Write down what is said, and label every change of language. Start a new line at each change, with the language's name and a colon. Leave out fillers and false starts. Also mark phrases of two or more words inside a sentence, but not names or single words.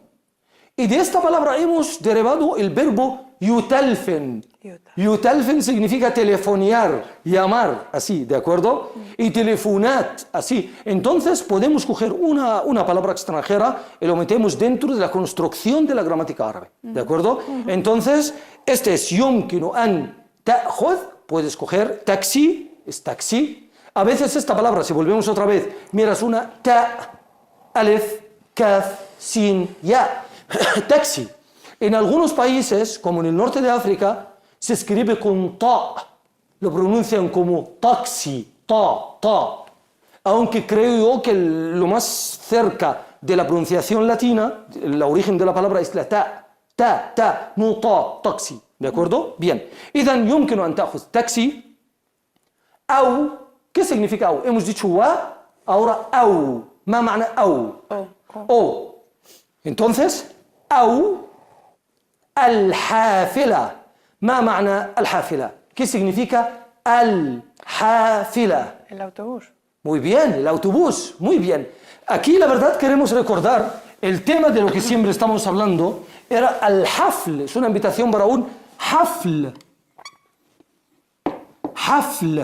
Spanish: Y de esta palabra hemos derivado el verbo yutalfen. Yutalfen significa telefonear, llamar, así, ¿de acuerdo? Y telefonat, así. Entonces podemos coger una palabra extranjera y lo metemos dentro de la construcción de la gramática árabe, ¿de acuerdo? Entonces, este es
Arabic: يمكن أن تأخذ,
Spanish: puedes coger taxi, es taxi. A veces esta palabra, si volvemos otra vez, miras una ta, alef, kaf, sin, ya. Taxi. En algunos países, como en el norte de África, se escribe con ta. lo pronuncian como taxi, ta. Aunque creo yo que lo más cerca de la pronunciación latina, el origen de la palabra es la ta, no taxi. ¿De acuerdo? Bien.
Arabic: إذا يمكن أن تأخذ تاكسي أو.
Spanish: ¿Qué significa أو? Hemos dicho wa, ahora أو.
Arabic: ما معنى أو؟ أو. Entonces, أو الحافلة. ما معنى الحافلة؟
Spanish: ¿Qué significa
Arabic: الحافلة?
Spanish: El autobús. Muy bien, el autobús, muy bien. Aquí la verdad queremos recordar el tema de lo que siempre estamos hablando, era el hafl, es una invitación para un hafl. Hafl.